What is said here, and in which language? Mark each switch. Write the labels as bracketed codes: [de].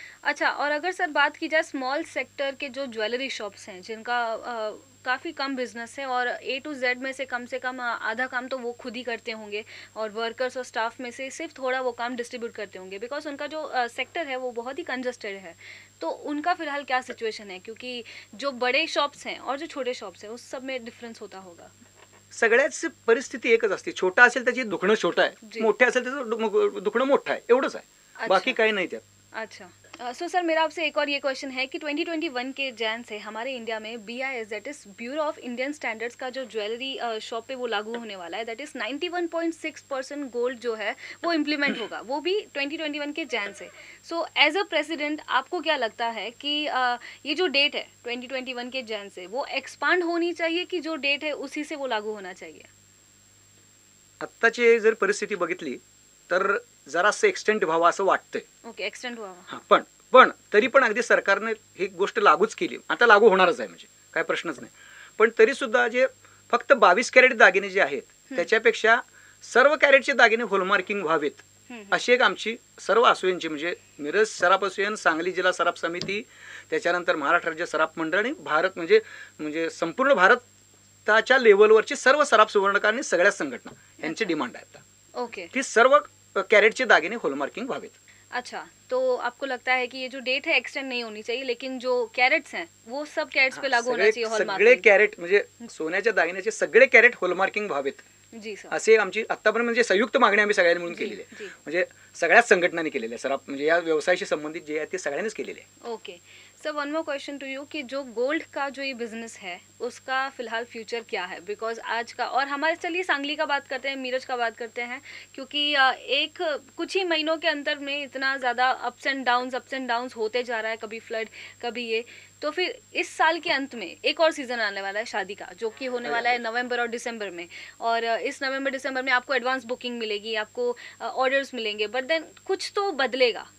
[hi] अच्छा, और अगर सर बात की जाए स्मॉल सेक्टर के जो ज्वेलरी शॉप्स हैं जिनका काफ़ी कम बिजनेस है और A to Z में से कम आधा काम तो वो खुद ही करते होंगे और वर्कर्स और स्टाफ में से सिर्फ थोड़ा वो काम डिस्ट्रीब्यूट करते होंगे, बिकॉज उनका जो सेक्टर है वो बहुत ही कंजस्टेड है. तो उनका फिलहाल क्या सिचुएशन है, क्योंकि जो बड़े शॉप्स हैं और जो छोटे शॉप्स हैं उस सब में डिफरेंस होता होगा? [mr] सगळ्याच परिस्थिती एकच असते. छोटा असेल त्याची दुखणं छोटं आहे, [hi] जी. [mr] मोठे असेल त्याचं दुखणं मोठं आहे, एवढंच आहे. [hi] अच्छा. [mr] बाकी काही नाही त्यात. [hi] अच्छा. सो सर मेरा आपसे एक और ये क्वेश्चन है कि 2021 के जैन से हमारे इंडिया में BIS that is bureau of Indian standards का जो ज्वेलरी शॉप पे वो लागू होने वाला है, दैट इज़ 91.6% गोल्ड जो है वो इम्प्लीमेंट होगा, वो भी 2021 के जैन से. सो एज अ प्रेसिडेंट आपको क्या लगता है कि ये जो डेट है 2021 के जैन से वो एक्सपांड होनी चाहिए कि जो डेट है उसी से वो लागू होना चाहिए? [mr] आत्ताची जर परिस्थिती बघितली तर जरासं एक्सटेंड व्हावं असं वाटतंय. [hi] ओके, एक्सटेंड हुआ. [mr] हा, पण तरी पण अगदी सरकारने ही गोष्ट लागूच केली, आता लागू होणारच आहे, म्हणजे काय प्रश्नच नाही. पण तरी सुद्धा जे फक्त 22 कॅरेट दागिने जे आहेत त्याच्यापेक्षा सर्व कॅरेटचे दागिने होलमार्किंग व्हावेत अशी एक आमची सर्व असोसिएशनची, म्हणजे मिरज सराफ असोसिएशन, सांगली जिल्हा सराफ समिती, त्याच्यानंतर महाराष्ट्र राज्य सराफ मंडळ आणि भारत म्हणजे म्हणजे संपूर्ण भारताच्या लेवलवरची सर्व सराफ सुवर्णकार आणि सगळ्या संघटना यांची डिमांड आहे आता [en] okay [mr] की सर्व कॅरेटचे दागिने होलमार्किंग व्हावेत. [hi] अच्छा, तो आपको लगता है कि ये जो डेट है एक्सटेंड नहीं होनी चाहिए, लेकिन जो कैरेट्स हैं वो सब कैरेट्स पे लागू होना चाहिए [mr] सगळे [hi] हॉलमार्किंग. [mr] कॅरेट म्हणजे सोन्याच्या दागिन्याचे सगळे कॅरेट होलमार्किंग व्हावेत [hi] जी सर. [mr] असे आमची आतापर्यंत म्हणजे संयुक्त मागणी आम्ही सगळ्यांनी म्हणून केलेली आहे. [hi] जी. [mr] म्हणजे सगळ्याच संघटनांनी केलेली आहे सराफ, म्हणजे या व्यवसायाशी संबंधित जे आहे ते सगळ्यांनीच केलेले आहे. [en] okay sir, one more question to you [hi] कि जो गोल्ड का जो ये बिजनेस है उसका फिलहाल फ्यूचर क्या है? बिकॉज आज का, और हमारे, चलिए सांगली का बात करते हैं, मीरज का बात करते हैं, क्योंकि एक कुछ ही महीनों के अंतर में इतना ज़्यादा अप्स एंड डाउन्स होते जा रहा है, कभी फ्लड कभी ये, तो फिर इस साल के अंत में एक और सीज़न आने वाला है शादी का, जो कि होने वाला है नवंबर और दिसंबर में, और इस नवंबर दिसंबर में आपको एडवांस बुकिंग मिलेगी, आपको ऑर्डर्स मिलेंगे, बट देन कुछ तो बदलेगा.